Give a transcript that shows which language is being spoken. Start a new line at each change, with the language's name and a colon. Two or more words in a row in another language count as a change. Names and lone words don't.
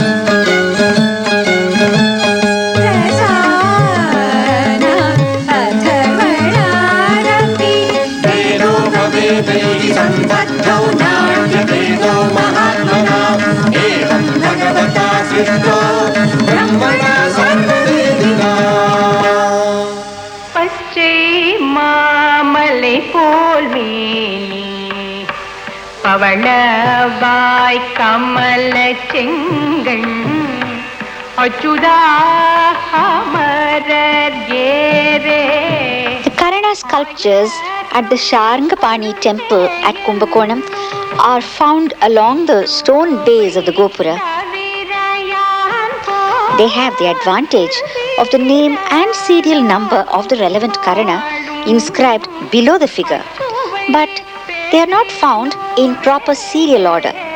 Sanskrit: रसान अथर्वणारपि वेदोपवेदैः सम्बद्धौ नाट्यवेदो महात्मना एवं भगवता सृष्टो ब्रह्मणा सर्ववेदिना
Tamil: பச்சை போல் மேனி பவளவாய் கமல செங்கண் அச்சுதா அமரர் ஏரே.
English: The Karana sculptures at the Sharangapani temple at Kumbakonam are found along the stone base of the Gopura. They have the advantage of the name and serial number of the relevant Karana inscribed below the figure, but they are not found in proper serial order.